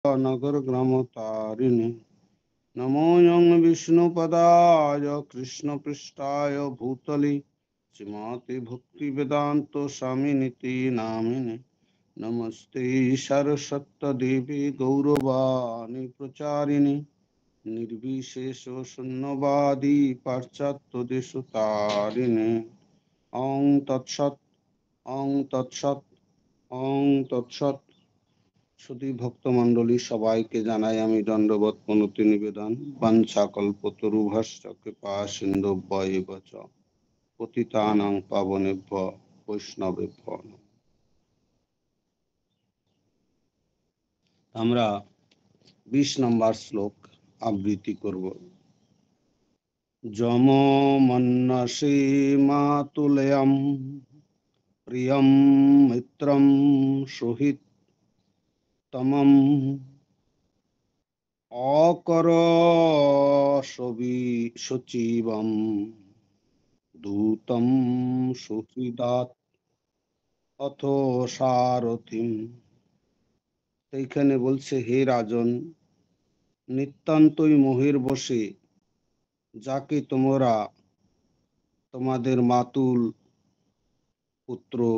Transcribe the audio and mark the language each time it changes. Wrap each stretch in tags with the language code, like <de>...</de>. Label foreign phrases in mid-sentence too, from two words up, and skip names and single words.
<sa>नगर ग्राम तारिणे नमोऽयं विष्णुपदाय कृष्णपृष्ठाय भूतले श्रीमते भक्तिवेदान्त स्वामिनिति नामिने नमस्ते सरस्वती गौरवाणी प्रचारिणे निर्विशेष शून्यवादी पाश्चात्य देशतारिणे ओं तत्सत् ओं तत्सत् ओं तत्सत्।</sa> <bn>শুধু ভক্তমণ্ডলী সবাইকে জানাই আমি দণ্ডবত প্রণতি নিবেদন।</bn> <sa>বাঞ্ছা কল্পতরুভ্যশ্চ কৃপা সিন্ধুভ্যেব চ পতিতানাং পাবনেভ্য বৈষ্ণবেভ্য নমঃ।</sa> <bn>আমরা 20 নম্বর শ্লোক আবৃত্তি করব।</bn> <sa>যম মন্যসে মাতুলয়ম প্রিয়ম মিত্রম সুহিত তমম অকর সচিবম দূতম সুহৃদাত অথ সারথিম।</sa> <bn>এইখানে বলছে, হে রাজন, নিতান্তই মোহের বশে যাকে তোমরা তোমাদের মাতুল পুত্র,</bn>